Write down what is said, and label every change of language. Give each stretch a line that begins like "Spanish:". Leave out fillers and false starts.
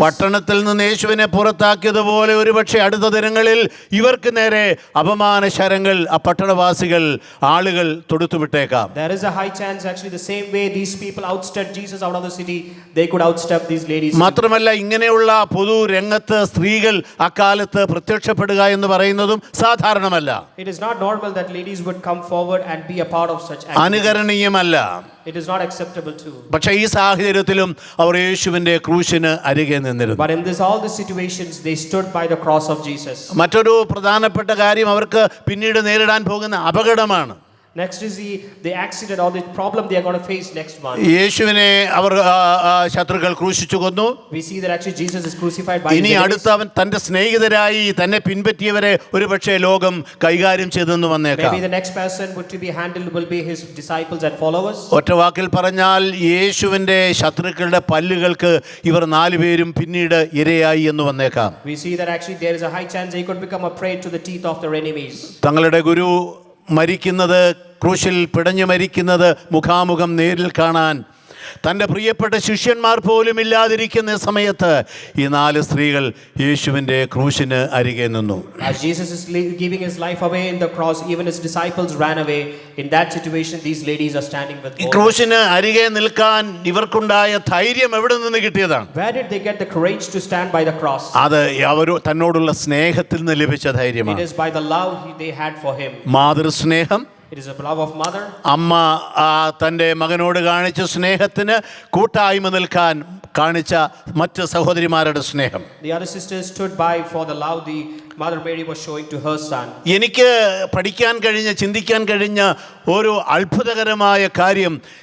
Malayalam: പട്ടണത്തിൽ നിന്ന് യേശുവിനെ പുറത്താക്കിയതുപോലെ ഒരുപക്ഷെ അടുത്ത ദിനങ്ങളിൽ ഇവർക്ക് നേരെ അപമാന ശരങ്ങൾ ആ പട്ടണവാസികൾ, ആളുകൾ തൊടുത്തുവിട്ടേക്കാം.
English: There is a high chance actually the same way these people outstepped Jesus out of the city, they could outstep these ladies.
Malayalam: മാത്രമല്ല ഇങ്ങനെയുള്ള പൊതു രംഗത്ത് സ്ത്രീകൾ അക്കാലത്ത് പ്രത്യക്ഷപ്പെടുക എന്ന് പറയുന്നതും സാധാരണമല്ല.
English: It is not normal that ladies would come forward and be a part of such activities.
Malayalam: അനുകരണീയമല്ല.
English: It is not acceptable too.
Malayalam: പക്ഷേ ഈ സാഹചര്യത്തിലും അവർ യേശുവിൻ്റെ ക്രൂശിന് അരികെ നിന്നിരുന്നു.
English: But in all the situations they stood by the cross of Jesus.
Malayalam: മറ്റൊരു പ്രധാനപ്പെട്ട കാര്യം അവർക്ക് പിന്നീട് നേരിടാൻ പോകുന്ന അപകടമാണ്.
English: Next is the accident or the problem they are going to face next one.
Malayalam: യേശുവിനെ അവർ ശത്രുക്കൾ ക്രൂശിച്ചു കൊന്നു.
English: We see that actually Jesus is crucified by his
Malayalam: ഇനി
English: enemies.
Malayalam: അടുത്തവൻ തന്റെ സ്നേഹിതരായി തന്നെ പിൻപറ്റിയവരെ ഒരുപക്ഷെ ലോകം കൈകാര്യം ചെയ്തെന്ന് വന്നേക്കാം.
English: Maybe the next person would to be handled will be his disciples and followers.
Malayalam: ഒറ്റ വാക്കിൽ പറഞ്ഞാൽ യേശുവിന്റെ ശത്രുക്കളുടെ പല്ലുകൾക്ക് ഇവർ 4 പേരും പിന്നീട് ഇരയായി എന്ന് വന്നേക്കാം.
English: We see that actually there is a high chance they could become a prey to the teeth of their enemies.
Malayalam: തങ്ങളുടെ ഗുരു മരിക്കുന്നത്, ക്രൂശിൽ പിടഞ്ഞു മരിക്കുന്നത് മുഖാമുഖം നേരിൽ കാണാൻ തൻ്റെ പ്രിയപ്പെട്ട ശിഷ്യന്മാർ പോലും ഇല്ലാതിരിക്കുന്ന സമയത്ത് ഈ 4 സ്ത്രീകൾ യേശുവിൻ്റെ ക്രൂശിന് അരികെ നിന്നു.
English: As Jesus is giving his life away in the cross, even his disciples ran away. In that situation, these ladies are standing with
Malayalam: ഈ ക്രൂശിന് അരികെ നിൽക്കാൻ ഇവർക്കുണ്ടായ ധൈര്യം എവിടെ നിന്ന് കിട്ടിയതാണ്?
English: Where did they get the courage to stand by the cross?
Malayalam: അത് അവർ തന്നോടുള്ള സ്നേഹത്തിൽ നിന്ന് ലഭിച്ച ധൈര്യമാണ്.
English: It is by the love they had for him.
Malayalam: മാതൃസ്നേഹം.
English: It is a love of mother.
Malayalam: അമ്മ തൻ്റെ മകനോട് കാണിച്ച സ്നേഹത്തിന് കൂട്ടായ്മ നിൽക്കാൻ കാണിച്ച മറ്റ് സഹോദരിമാരുടെ സ്നേഹം.
English: The other sisters stood by for the love the Mother Mary was showing to her son.
Malayalam: എനിക്ക് പഠിക്കാൻ കഴിഞ്ഞ, ചിന്തിക്കാൻ കഴിഞ്ഞ ഒരു അത്ഭുതകരമായ കാര്യം,